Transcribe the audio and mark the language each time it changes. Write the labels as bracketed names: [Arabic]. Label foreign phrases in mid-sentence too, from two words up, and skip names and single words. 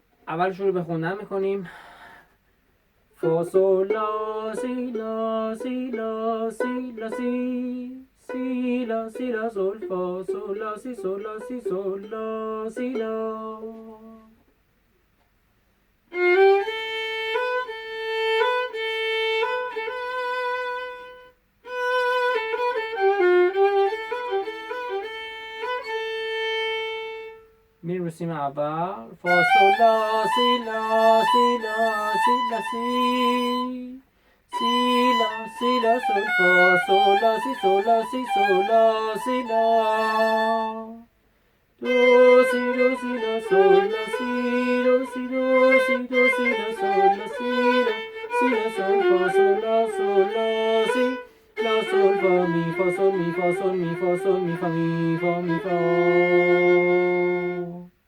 [Persian] اول شروع به خوندن میکنیم. فا سول لا سی لا سی لا سی لا سی سی لا سی لا سول فا سول لا سی سول لا سی سول لا سی لا. میریم رو سیم اول. فا سول لا سی لا سی لا سی لا سی سی لا سی لا سول فا سول لا سی سول لا سی سول لا سی لا. دو سی لا سول لا سی دو سی لا سول لا سی لا سول فا سول لا سی لا سول فا می فا سول می فا سول می فا سول می فا می فا می فا.